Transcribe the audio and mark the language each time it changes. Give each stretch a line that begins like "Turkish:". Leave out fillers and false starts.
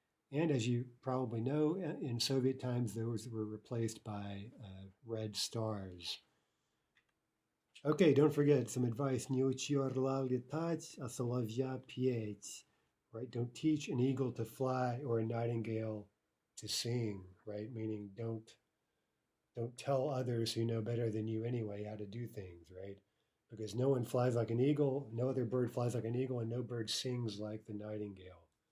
English: And as you probably know, in Soviet times, those were replaced by red stars. Okay, don't forget some advice.
Russian: Не учи орла летать, а соловья петь.
English: Right? Don't teach an eagle to fly or a nightingale to sing, right? Meaning don't tell others who know better than you anyway how to do things, right? Because no one flies like an eagle, no other bird flies like an eagle, and no bird sings like the nightingale.